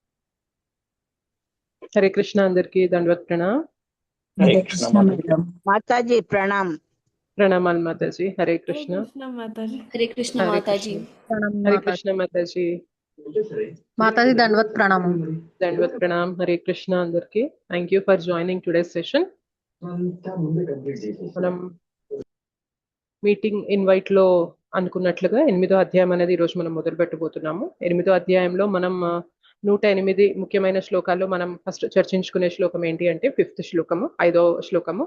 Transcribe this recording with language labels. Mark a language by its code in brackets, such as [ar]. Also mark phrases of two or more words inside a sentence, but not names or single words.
[hi] हरे कृष्णा अंदर की दंडवत प्रणाम। हरे हरे कृष्णा कृष्णा माता जी। मैडम। माता जी प्रणाम। प्रणाम माता जी। हरे हरे कृष्णा। कृष्णा माता जी। हरे कृष्ण हरे माता जी। कृष्णा। प्रणाम हरे माता कृष्णा माता जी, माता जी दंडवत प्रणाम। दंडवत प्रणाम। हरे कृष्णा अंदर की [en] thank you for joining today session. [te] మనం [en] meeting invite [te] లో అనుకున్నట్లుగా 8వ అధ్యాయం అనేది ఈ రోజు మనం మొదలు పెట్టబోతున్నాము. 8వ అధ్యాయంలో మనం 108 ముఖ్యమైన శ్లోకాల్లో మనం ఫస్ట్ చర్చించుకునే శ్లోకం ఏంటి అంటే 5th శ్లోకము, 5వ శ్లోకము.